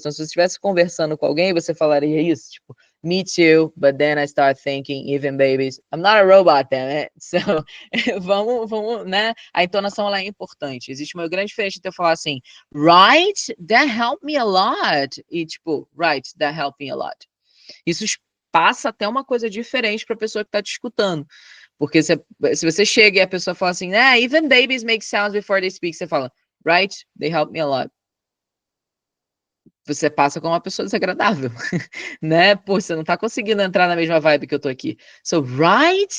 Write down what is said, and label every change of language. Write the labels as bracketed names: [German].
[Portuguese] Então, se você estivesse conversando com alguém, você falaria isso, tipo, [English] me too, but then I start thinking, even babies, I'm not a robot, damn it. [Portuguese] So, vamos, né? A entonação, ela é importante. Existe uma grande diferença entre eu falar assim, [English] right, that helped me a lot. [Portuguese] E tipo, [English] right, that helped me a lot. [Portuguese] Isso passa até uma coisa diferente para a pessoa que está te escutando. Porque se você chega e a pessoa fala assim, [English] even babies make sounds before they speak, [Portuguese] você fala, [English] right, they help me a lot. [Portuguese] Você passa como uma pessoa desagradável, né? Pô, você não tá conseguindo entrar na mesma vibe que eu tô aqui. [English] So, right?